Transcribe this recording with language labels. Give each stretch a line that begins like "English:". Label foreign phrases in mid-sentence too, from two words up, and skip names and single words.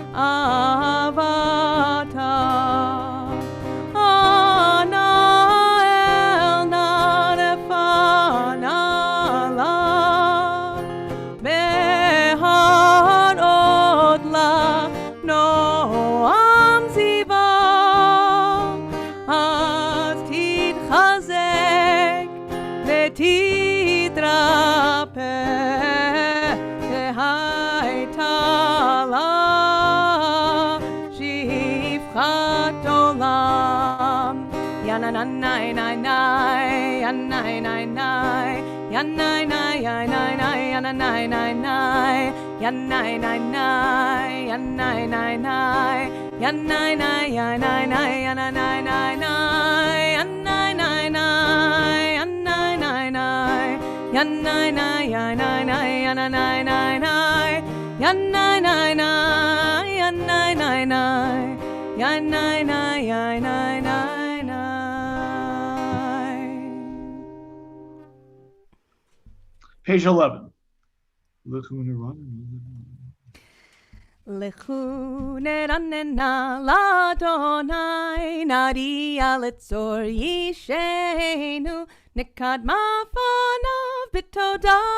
Hebrew: אהבתה אנה אל נא לפנה לה בהראות לה נועם זיווה אז תתחזק ותתרפא והייתה לה שפחת עולם יננאי נאי נאי ינאי נאי נאי ינאי נאי ינאי נאי ינאי נאי נאי ינאי נאי נאי ינאי נאי נאי ינאי נאי ינאי נאי ינאי נאי נאי ינאי נאי נאי ינאי נאי נאי ינאי נאי ינאי נאי ינאי נאי נאי ינאי נאי נאי ינאי נאי נאי ינאי נאי ינאי נאי נאי
English: Page 11.
Hebrew: לכו נרננה לאדוני נריע לצור אישנו נקדמה פניו בתודה